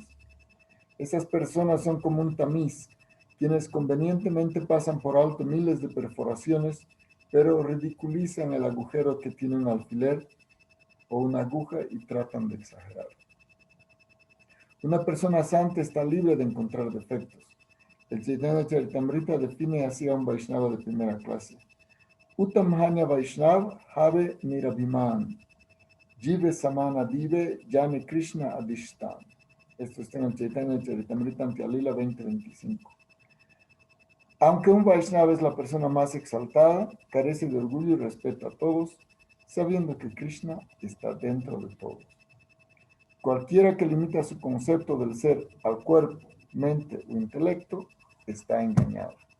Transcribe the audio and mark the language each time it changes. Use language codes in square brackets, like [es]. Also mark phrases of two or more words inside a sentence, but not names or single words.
[es] Esas personas son como un tamiz, quienes convenientemente pasan por alto miles de perforaciones, pero ridiculizan el agujero que tiene un alfiler o una aguja y tratan de exagerar. Una persona santa está libre de encontrar defectos. El Chaitanya Charitamrita define así a un Vaishnava de primera clase. [bn] উত্তমহঞা বৈষ্ণব হবে নিরভিমান, জীবে সম্মান দিবে জানে কৃষ্ণ অধিষ্ঠান. [es] Esto está en el Chaitanya Charitamrita Antialila 2025. Aunque un Vaishnava es la persona más exaltada, carece de orgullo y respeto a todos, sabiendo que Krishna está dentro de todos. Cualquiera que limita su concepto del ser al cuerpo, mente o intelecto, está engañado.